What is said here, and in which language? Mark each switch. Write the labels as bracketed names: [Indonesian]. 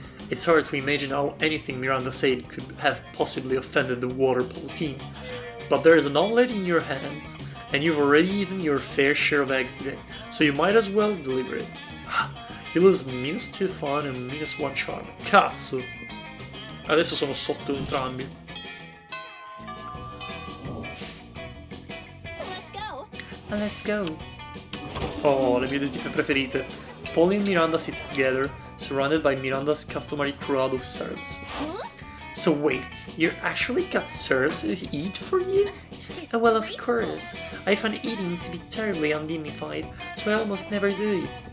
[English] It's hard to imagine how anything Miranda said could have possibly offended the water polo team, but there is an omelet in your hands, and you've already eaten your fair share of eggs today, so you might as well deliver it. You lose -2 fun and -1 charm. [Italian] Cazzo! Adesso sono sotto entrambi. [English] Let's go. [Italian] Oh, le mie due tipe preferite. [English] Polly and Miranda sit together, surrounded by Miranda's customary crowd of serfs. So wait, you actually got serfs who eat for you? Oh, well, of course. I find eating to be terribly undignified, so I almost never do it.